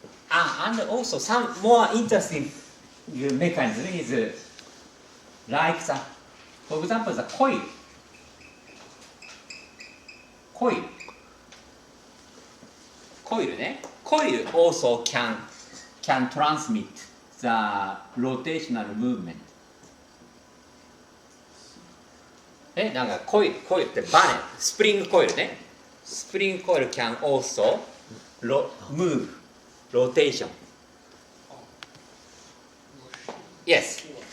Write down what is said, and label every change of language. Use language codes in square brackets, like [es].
[en] And also some more interesting mechanism is like for example, the coil. Coil also can transmit the rotational movement. [ja] なんかコイルってバネ、スプリングコイルね。 [en] スプリングコイル can also move rotation. Yes.